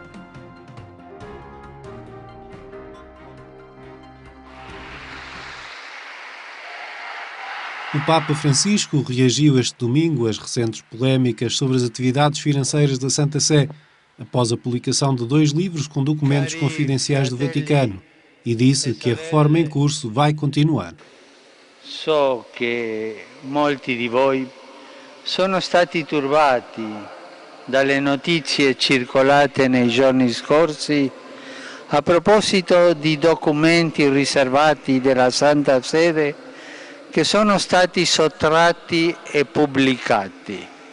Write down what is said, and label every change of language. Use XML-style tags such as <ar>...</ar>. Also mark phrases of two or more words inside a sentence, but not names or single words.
<pt>O Papa Francisco reagiu este domingo às recentes polémicas sobre as atividades financeiras da Santa Sé, após a publicação de 2 livros com documentos confidenciais do Vaticano, e disse que a reforma em curso vai continuar.</pt> <it>So che molti di voi sono stati turbati dalle notizie circolate nei giorni scorsi a proposito di documenti riservati della Santa Sede che sono stati sottratti e pubblicati.</it>